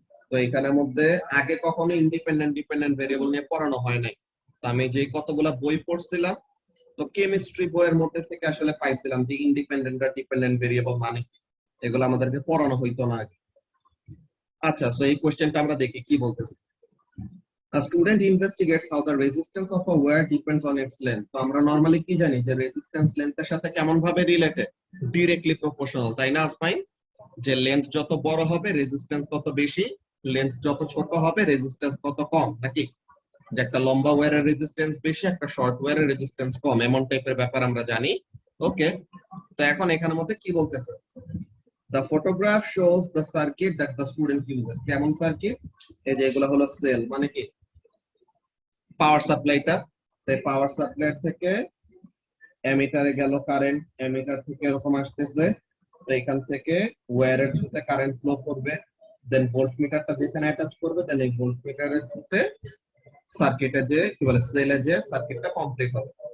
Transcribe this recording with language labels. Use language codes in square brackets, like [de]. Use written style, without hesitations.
[bn] তো এখানের মধ্যে আগে কখনো ইন্ডিপেন্ডেন্ট ডিপেন্ডেন্ট ভেরিয়েবল নিয়ে পড়ানো হয় নাই। তো আমি যে কতগুলা বই পড়ছিলাম, তো কেমিস্ট্রি বইয়ের মধ্যে থেকে আসলে পাইছিলাম যে ইন্ডিপেন্ডেন্ট আর ডিপেন্ডেন্ট ভেরিয়েবল মানে কি, এগুলো আমাদেরকে পড়ানো হইতো না আগে। আচ্ছা সো এই কোশ্চেনটা আমরা দেখি কি বলতেছে। [en] A student investigates how the resistance of a wire depends on its length। [bn] তো আমরা নরমালি কি জানি যে রেজিস্ট্যান্স লেন্থের সাথে কেমন ভাবে রিলেটেড? ডিরেক্টলি প্রপোর্শনাল, তাই না আসমাইন? যে লেন্থ যত বড় হবে রেজিস্ট্যান্স তত বেশি, লেন্থ যত ছোট হবে রেজিস্ট্যান্স তত কম, নাকি? যে একটা লম্বা ওয়্যারের রেজিস্ট্যান্স বেশি, একটা শর্ট ওয়্যারের রেজিস্ট্যান্স কম, এমন টাইপের ব্যাপার আমরা জানি। ওকে, তো এখন এখানের মধ্যে কি বলতেছে? [en] The photograph shows the circuit that the student uses। [bn] কেমন সার্কিট? এই যে এগুলো হলো সেল, মানে কি পাওয়ার সাপ্লাইটা। তাই পাওয়ার সাপ্লাই থেকে এমিটারে গেল কারেন্ট, এমিটার থেকে এরকম আসতেছে, তো এখান থেকে ওয়্যারের থ্রুতে কারেন্ট ফ্লো করবে, দেন ভোল্টমিটারটা যেখানে অ্যাটাচ করবে, দেন এই ভোল্টমিটারের থ্রুতে সার্কিটে যে কি বলে সেলে যে সার্কিটটা কমপ্লিট হবে।